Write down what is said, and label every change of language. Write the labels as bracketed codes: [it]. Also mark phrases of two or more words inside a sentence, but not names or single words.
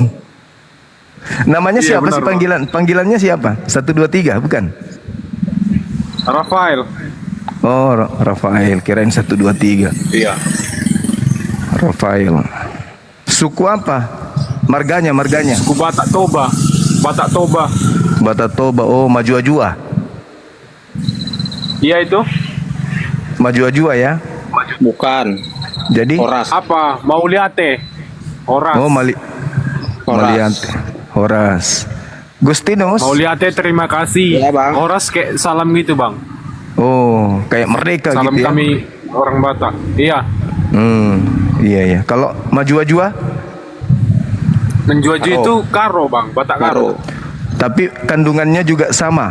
[id] Namanya Iya, siapa benar, sih Bang. panggilannya siapa? 1 2 3 bukan? Rafael. Oh, Rafael, kirain 1 2 3. Iya. Rafael. Suku apa? Marganya. Ku Batak Toba. Batak Toba. Batatoba. Oh, Maju-Ajua. Iya itu. Maju-Ajua ya. Bukan. Jadi Horas. Apa? Mauliate. Horas. Oh, Maliante. Horas. Gustinus. Mauliate terima kasih. Iya, Bang. Horas kayak salam gitu bang. Oh, kayak merdeka Salam gitu ya. kami orang Batak. Iya. Iya. Kalau Maju-Ajua Menjuaju itu Karo bang. Batak Karo. tapi kandungannya juga sama.